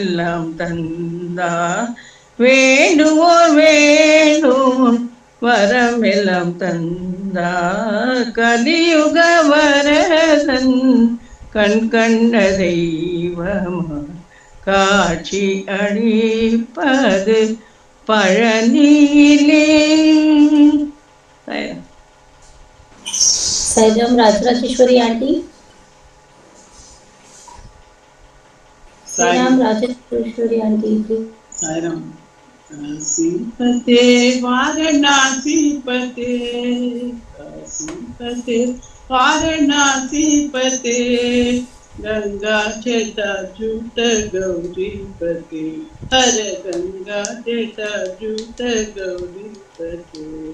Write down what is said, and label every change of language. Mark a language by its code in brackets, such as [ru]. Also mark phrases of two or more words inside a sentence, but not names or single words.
[ta] வரமெல்லாம் தந்தா வேண்டுவோர் வேண்டும் வரமெல்லாம் தந்தா கலியுக வரதன் கண் கண்ட தெய்வமா காட்சி அளிப்பது பழனியிலே. साईराम राजराजेश्वरी आंटी. साईराम राजराजेश्वरी आंटी. साईराम. [sa] काशीपते वाराणसीपते काशीपते वाराणसीपते गंगा जटाजूट गौरीपते हर गंगा जटाजूट गौरीपते